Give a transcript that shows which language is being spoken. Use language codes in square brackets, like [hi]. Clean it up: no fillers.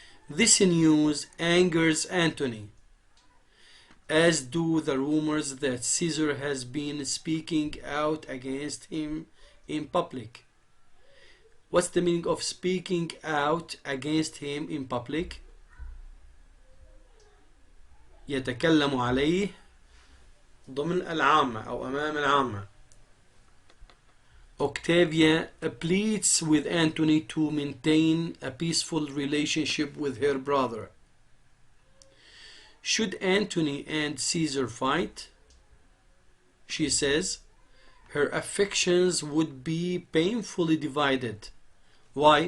[en] This news angers Antony, as do the rumors that Caesar has been speaking out against him in public. What's the meaning of speaking out against him in public? [ar] يتكلم عليه ضمن العامة أو أمام العامة. [en] Octavia pleads with Antony to maintain a peaceful relationship with her brother. Should Antony and Caesar fight, she says, her affections would be painfully divided. Why?